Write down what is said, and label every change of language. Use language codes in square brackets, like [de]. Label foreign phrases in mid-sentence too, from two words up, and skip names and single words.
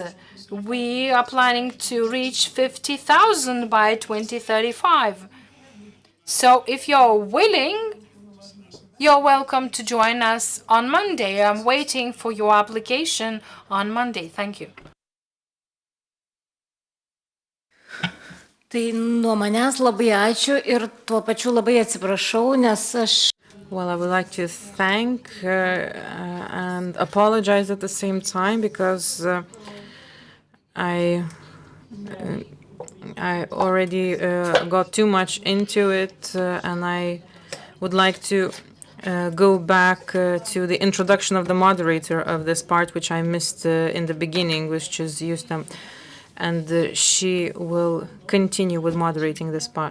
[en] We are planning to reach 50,000 by 2035. So if you're willing, you're welcome to join us on Monday. I'm waiting for your application on Monday. Thank you. [lt] Tai nuo manęs labai ačiū ir tuo pačiu labai atsiprašau, nes aš. [en] Well, I would like to thank and apologize at the same time because I already got too much into it, and I would like to go back to the introduction of the moderator of this part, which I missed in the beginning, which is Justam, and she will continue with moderating this part.